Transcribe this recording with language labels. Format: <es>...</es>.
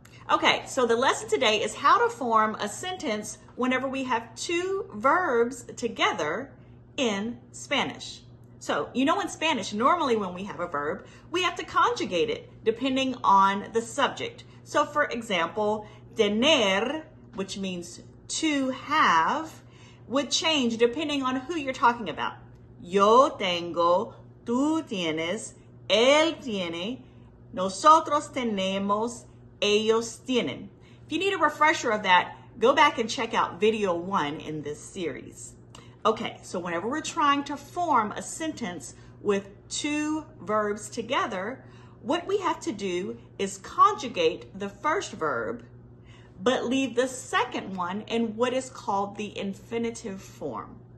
<en>Okay, so the lesson today is how to form a sentence whenever we have two verbs together in Spanish. So, you know, in Spanish, normally when we have a verb, we have to conjugate it depending on the subject. So, for example, tener, which means to have, would change depending on who you're talking about.</en> <es>Yo tengo, tú tienes, él tiene, nosotros tenemos, ellos tienen.</es> <en>If you need a refresher of that, go back and check out video 1 in this series. Okay, so whenever we're trying to form a sentence with two verbs together, what we have to do is conjugate the first verb, but leave the second one in what is called the infinitive form.</en>